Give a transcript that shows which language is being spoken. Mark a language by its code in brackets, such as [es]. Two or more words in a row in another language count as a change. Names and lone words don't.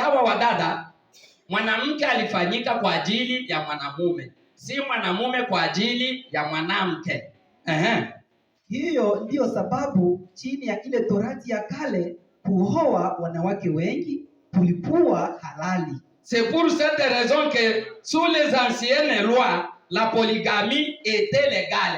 [sw] Sawa wadada? Mwanamke alifanyika kwa ajili ya mwanamume, si mwanamume kwa ajili ya mwanamke. Hiyo ndiyo sababu chini ya ile torati ya kale kuoa wanawake wengi kulikuwa halali. [fr] C'est pour cette raison que sous les anciennes lois la polygamie était légale.